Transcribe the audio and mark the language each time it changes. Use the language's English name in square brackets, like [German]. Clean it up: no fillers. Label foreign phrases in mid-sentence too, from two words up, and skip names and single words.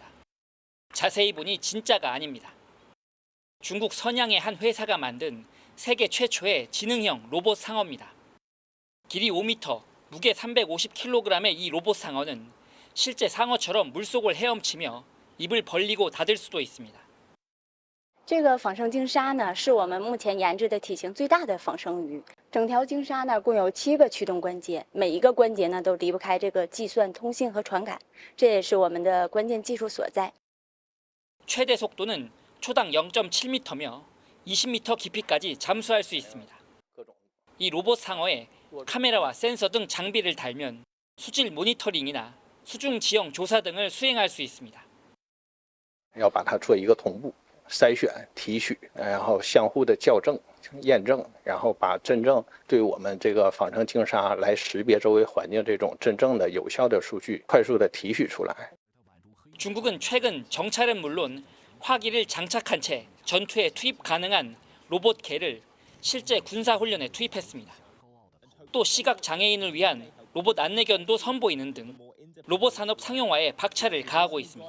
[Korean] 자세히 보니 진짜가 아닙니다. 중국 선양의 한 회사가 만든 세계 최초의 지능형 로봇 상어입니다. 길이 5m, 무게 350kg의 이 로봇 상어는 실제 상어처럼 물속을 헤엄치며 입을 벌리고 닫을 수도 있습니다. [Chinese] 这个仿生鲸鲨呢，是我们目前研制的体型最大的仿生鱼。整条鲸鲨呢，共有7个驱动关节，每一个关节呢都离不开这个计算、通信和传感，这也是我们的关键技术所在。 [Korean] 최대 속도는 초당 0.7m며 20m 깊이까지 잠수할 수 있습니다. 이 로봇 상어에 카메라와 센서 등 장비를 달면 수질 모니터링이나 수중 지형 조사 등을 수행할 수 있습니다. [Chinese] 要把它做一个同步筛选、提取，然后相互的校正、验证，然后把真正对我们这个仿生鲸鲨来识别周围环境这种真正的有效的数据快速的提取出来。 [Korean] 중국은 최근 정찰은 물론 화기를 장착한 채 전투에 투입 가능한 로봇 개를 실제 군사 훈련에 투입했습니다. 또 시각 장애인을 위한 로봇 안내견도 선보이는 등 로봇 산업 상용화에 박차를 가하고 있습니다.